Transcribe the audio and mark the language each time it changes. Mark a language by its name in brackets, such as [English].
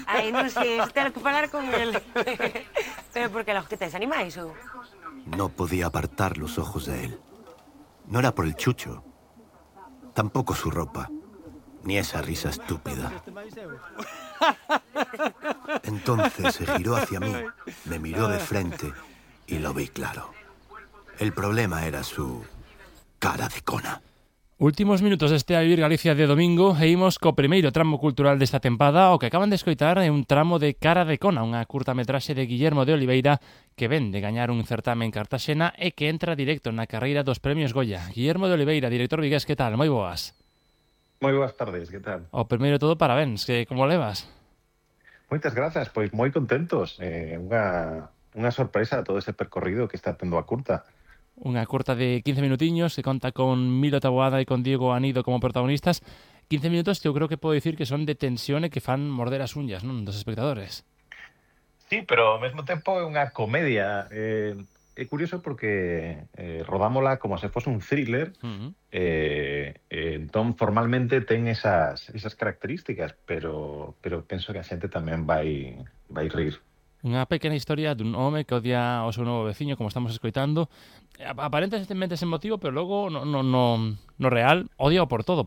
[Galician] Ai, non sei, estar que falar con ele. Pero por que logo que tens animais ou? [Spanish] No podía apartar los ojos de él. No era por el chucho. Tampoco su ropa. Ni esa risa estúpida. Entonces se giró hacia mí, me miró de frente y lo vi claro. El problema era su cara de cona. [Galician] Últimos minutos de este A Vivir Galicia de domingo e imos co primeiro tramo cultural desta tempada, o que acaban de escoitar é un tramo de Cara de Cona, unha curta metraxe de Guillermo de Oliveira que ven de gañar un certame en Cartaxena e que entra directo na carreira dos Premios Goya. Guillermo de Oliveira, director vigués, que tal? Moi boas. Moi boas tardes, que tal? O primeiro de todo, parabéns, que como levas? Moitas grazas, pois moi contentos. Unha sorpresa a todo ese percorrido que está tendo a curta. Unha curta de 15 minutiños que conta con Milo Taboada e con Diego Anido como protagonistas. 15 minutos que eu creo que podo dicir que son de tensión e que fan morder as uñas, non, dos espectadores. Sí, pero ao mesmo tempo é unha comedia. É curioso porque rodámola como se fose un thriller. Uh-huh. Entón, formalmente, ten esas características, pero penso que a xente tamén vai rir. Unha pequena historia dun home que odia o seu novo veciño, como estamos escoitando. Aparentemente sen motivo, pero logo no real, odiao por todo.